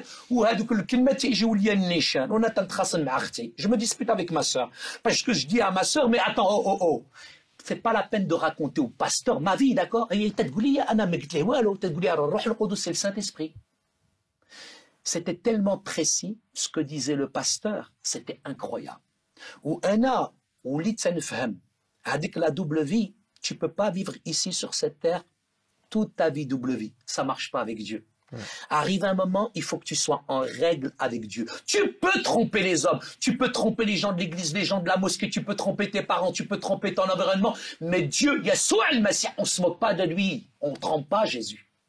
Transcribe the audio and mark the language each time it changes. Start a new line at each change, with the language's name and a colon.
Arabic: وهذوك الكلمات تيجيو ليا النيشان وانا تنتخاصم مع اختي
French: جو مو ديسبيت افيك ما سور parce que je dis à ma sœur mais attends c'est pas la peine de raconter au pasteur ma vie d'accord
Arabic: et تقول لي انا ما قلت له والو تقول لي الروح القدس
French: c'est le Saint-Esprit. C'était tellement précis ce que disait le pasteur, c'était incroyable.
Arabic: وانا وليت تنفهم هذيك
French: la double vie. Tu ne peux pas vivre ici sur cette terre toute ta vie double vie. Ça ne marche pas avec Dieu. Ouais. Arrive un moment, il faut que tu sois en règle avec Dieu. Tu peux tromper les hommes, tu peux tromper les gens de l'église, les gens de la mosquée, tu peux tromper tes parents, tu peux tromper ton environnement. Mais Dieu, Yassoua al-Masih, on ne se moque pas de lui. On ne trompe pas Jésus.